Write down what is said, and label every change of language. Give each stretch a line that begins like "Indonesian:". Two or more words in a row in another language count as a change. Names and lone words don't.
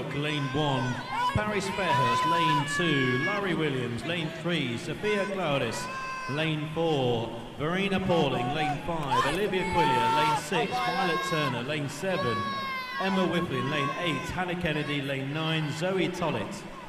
English: Lane 1, Paris Fairhurst. Lane 2, Laurie Williams. Lane 3, Sophia Claudis. Lane 4, Verena Pauling. Lane 5, Olivia Quillier. Lane 6, Violet Turner. Lane 7, Emma Whifflin. Lane 8, Hannah Kennedy. Lane 9, Zoe Tollett.